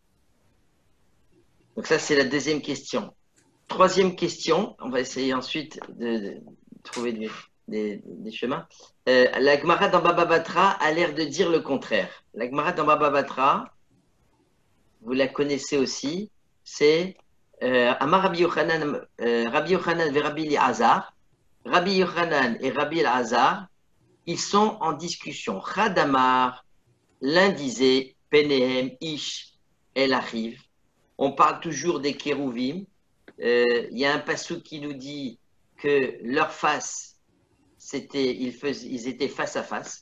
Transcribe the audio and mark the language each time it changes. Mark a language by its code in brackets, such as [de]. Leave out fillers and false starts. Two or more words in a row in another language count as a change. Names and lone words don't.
[fr] Donc ça, c'est la deuxième question. Troisième question, on va essayer ensuite de trouver des chemins. La Gemara dans Baba Batra a l'air de dire le contraire. La Gemara dans Baba Batra, vous la connaissez aussi, c'est Amar Rabbi Yochanan et Rabbi Elazar. Rabbi Yochanan et Rabbi Elazar, ils sont en discussion. Chadamar, l'un disait, [he] פניהם איש אל אחיו. [fr] On parle toujours des kérouvim. Il y a un passou qui nous dit que leur face, ils étaient face à face.